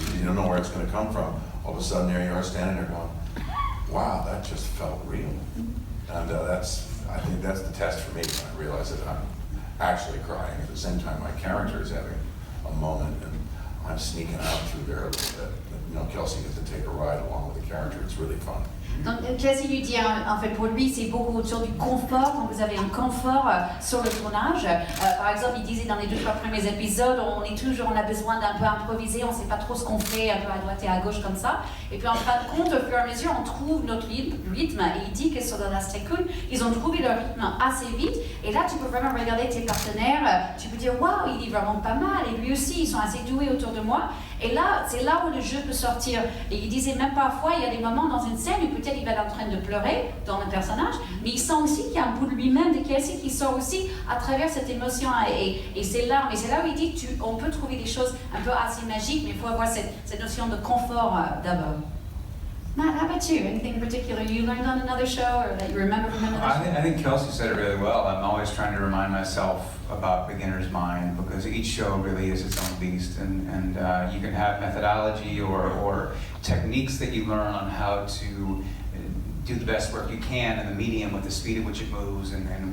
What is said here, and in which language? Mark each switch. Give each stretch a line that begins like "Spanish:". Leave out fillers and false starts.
English: You don't know where it's going to come from. All of a sudden, there you are standing there going, wow, that just felt real. And I think that's the test for me, when I realize that I'm actually crying. At the same time, my character is having a moment, and I'm sneaking out through there a little bit. Kelsey gets to take a ride along with the character. It's really fun.
French: Donc Kelsey lui dit, en fait, pour lui, c'est beaucoup autour du confort, quand vous avez un confort sur le tournage. Par exemple, il disait dans les 2-3 premiers épisodes, on a besoin d'un peu improviser, on ne sait pas trop ce qu'on fait, un peu à droite et à gauche comme ça. Et puis en fin de compte, au fur et à mesure, on trouve notre rythme. Et il dit que sur The Last Tycoon, ils ont trouvé leur rythme assez vite. Et là, tu peux vraiment regarder tes partenaires, tu peux dire, waouh, il est vraiment pas mal. Et lui aussi, ils sont assez doués autour de moi. Et là, c'est là où le jeu peut sortir. Et il disait même parfois, il y a des moments dans une scène où peut-être il va être en train de pleurer dans le personnage, mais il sent aussi qu'il y a un bout de lui-même de Kelsey qui sort aussi à travers cette émotion et ses larmes. Et c'est là où il dit qu'on peut trouver des choses un peu assez magiques, mais il faut avoir cette notion de confort d'abord.
English: Matt, how about you? Anything in particular you learned on another show or that you remember from another show? I think Kelsey said it really well. I'm always trying to remind myself about beginner's mind, because each show really is its own beast, and you can have methodology or techniques that you learn on how to do the best work you can in the medium with the speed at which it moves and